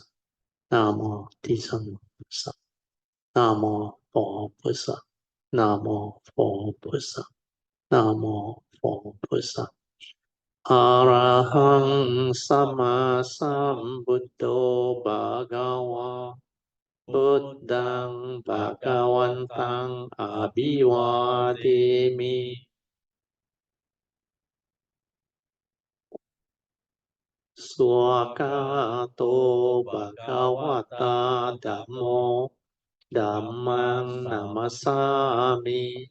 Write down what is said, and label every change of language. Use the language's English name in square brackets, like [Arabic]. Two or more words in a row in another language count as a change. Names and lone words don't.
[Chinese] 南无地藏王菩萨。南无佛菩萨。南无佛菩萨。南无佛菩萨。 [Pali] Arahaṃ sammāsambuddho bhagavā. พุทธังภะคะวันตังอะภิวาเทมิสวากาโตภะคะวะตาธัมโมธัมมังนามัสสามิ